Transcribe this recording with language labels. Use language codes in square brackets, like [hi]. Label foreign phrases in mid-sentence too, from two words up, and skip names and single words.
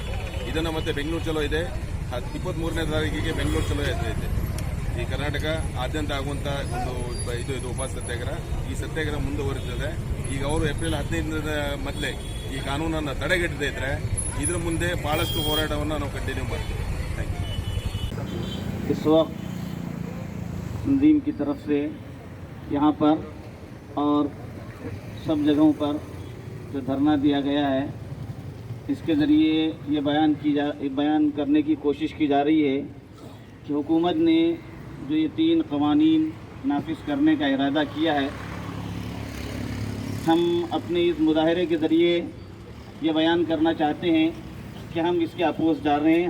[kn] ಇದನ್ನು ಮತ್ತೆ ಬೆಂಗಳೂರು ಚಲೋ ಇದೆ, 23ನೇ ತಾರೀಕಿಗೆ ಬೆಂಗಳೂರು ಚಲೋ ಇದೆ. ಈ ಕರ್ನಾಟಕ ಆದ್ಯಂತ ಆಗುವಂಥ ಒಂದು ಇದು ಉಪವಾಸ ಸತ್ಯಾಗ್ರಹ. ಈ ಸತ್ಯಾಗ್ರಹ ಮುಂದುವರಿತದೆ. ಈಗ ಅವರು ಏಪ್ರಿಲ್ 15ರ ಮೊದಲೇ ಈ ಕಾನೂನನ್ನು ತಡೆಗಟ್ಟದೇ ಇದ್ರೆ ಇದರ ಮುಂದೆ ಬಹಳಷ್ಟು ಹೋರಾಟವನ್ನು ನಾವು ಕಂಟಿನ್ಯೂ ಮಾಡ್ತೀವಿ. [en] thank you. [hi] इस वक्त तंजीम की तरफ से यहाँ पर और सब जगहों पर जो धरना दिया गया है, इसके ज़रिए ये बयान करने की कोशिश की जा रही है कि हुकूमत ने जो ये 3 क़वानीन नाफिज करने का इरादा किया है, हम अपने इस मुजाहरे के ज़रिए ये बयान करना चाहते हैं कि हम इसके अपोज़ जा रहे हैं।